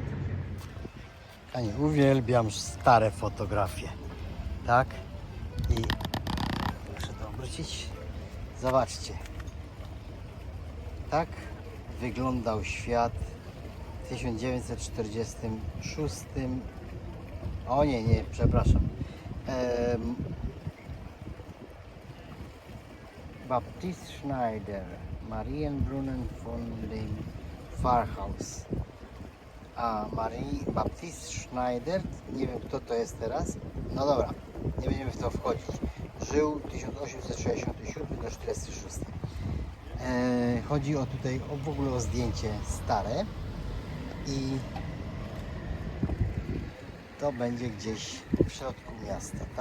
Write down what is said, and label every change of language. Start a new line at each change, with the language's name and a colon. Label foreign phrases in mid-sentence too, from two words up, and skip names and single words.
Polish: Uwielbiam stare fotografie, tak? I muszę to obrócić. Zobaczcie. Tak wyglądał świat w 1946. O nie, przepraszam.
German: Baptist Schneider, Marienbrunnen von dem Pfarrhaus.
Polish: A Baptist Schneider, nie wiem kto to jest teraz. No dobra, nie będziemy w to wchodzić. Żył 1867 do 46. Chodzi w ogóle o zdjęcie stare i to będzie gdzieś w środku miasta, tak?